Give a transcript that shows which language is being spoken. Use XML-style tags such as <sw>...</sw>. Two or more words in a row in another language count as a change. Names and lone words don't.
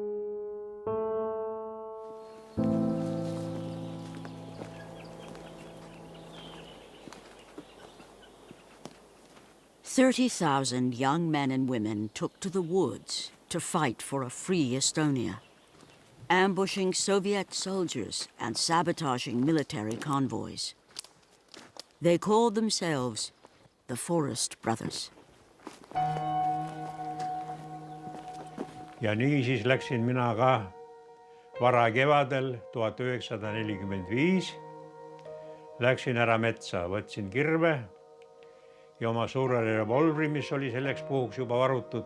<en>"30,000 young men and women took to the woods to fight for a free Estonia, ambushing Soviet soldiers and sabotaging military convoys. They called themselves the Forest Brothers."</en> <et>Ja nii siis läksin mina ka varakevadel 1945. Läksin ära metsa, võtsin kirve ja oma suure revolvri, mis oli selleks puhuks juba varutud.</et>